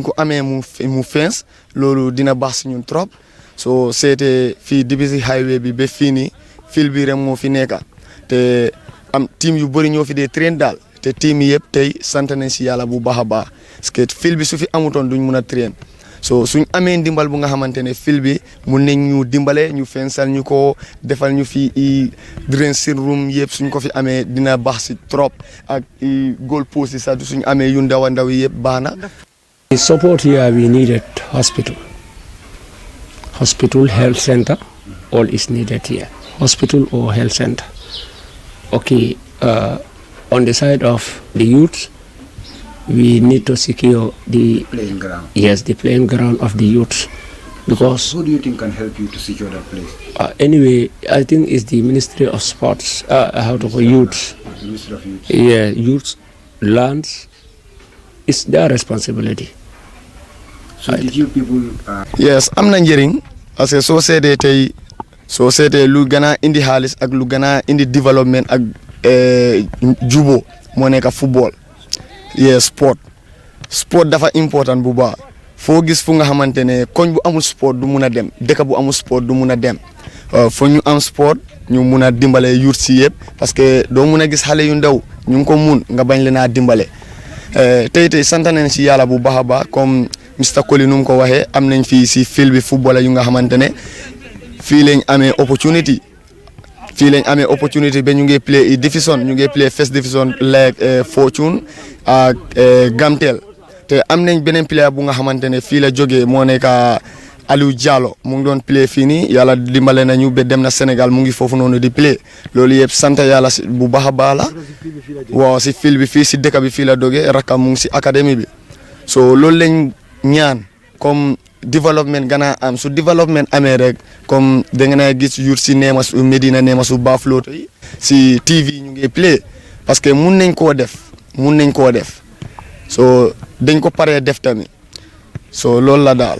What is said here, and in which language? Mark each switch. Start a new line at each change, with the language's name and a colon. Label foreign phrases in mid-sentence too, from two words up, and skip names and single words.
Wolof: ko amee mu fence loolu dina baax si ñun trop soo seetee fii dibi highway bi ba fii nii fil bi rek moo fi nekk te am team yu bëri ñoo fi dee train daal te team yi yëpp tey sant nañ si yàlla bu baax a baax parce que fil bi su fi amutoon duñ mun a train so suñ amee ndimbal bu nga xamante ne fil bi mun nañ ñu dimbale ñu fensal ñu ko defal ñu fi i
English: dressing room
Wolof: yëpp suñ ko fi amee dina baax si trop ak i
English: goal post
Wolof: yi sax suñ amee yu ndaw a ndaw yi yëpp baax na.
English: The support here we needed hospital, health center, all is needed here. Hospital or health center. Okay, on the side of the youth, we need to secure the Playing ground. Yes, the playing ground of the youth, because Who do you think can help you to secure that place? anyway, I think it's the Ministry of Sports, youth. The Ministry of Youth. Yeah, youth, lands, it's their responsibility. So did you people
Wolof: yes am na njëriñ parce que soo seetee lu gën a indi xaalis ak lu gën a indi développement ak jubo moo nekk football yes sport dafa important bu baax foo gis fu nga xamante ne koñ bu amul sport du mun a dem dëkk bu amul sport du mun a dem foo ñu am sport ñu mun a dimbale yuut si yëpp parce que doo mun a gis xale yu ndaw ñu ngi ko mun nga bañ leen a dimbale tey sant nañ si yàlla bu baax a baax comme Mr Koli nu mu ko waxee am nañ fii si fil bi football yu nga xamante ne fii lañ amee opportunity ba ñu ngi play division ñu ngi play
English: first division
Wolof: like Fortune ak Gamtel te am nañ beneen player bu nga xamante ne fii la jógee moo nekk Aliou Diallo mu ngi doon play fii nii yàlla dimbale nañu ba dem na Sénégal mu ngi foofu noonu di play loolu yëpp sant yàlla bu baax a baax la waaw si fil bi fii si dëkk bi fii la jógee rakam mu ngi si académie bi so loolu lañ ñaan comme développement gana am su développement amee rek comme da nga na gis yur si Nemasu Medina Nemasu Bafuloto yi si TV ñu ngi play parce que mun nañ koo def so dañ ko paree def tamit so loolu la daal.